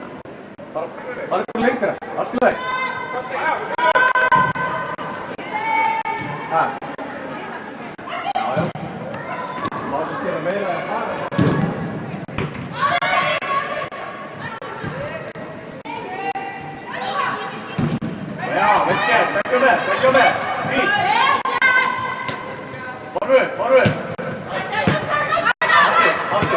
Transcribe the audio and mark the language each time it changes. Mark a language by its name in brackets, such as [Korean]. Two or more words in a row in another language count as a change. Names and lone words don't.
[Icelandic] Bara ykkur lengra, allt í lagi. Já. Má ekki gera meira en það. [Danish] Begge med! Fint! [Icelandic] Forward! Aftur!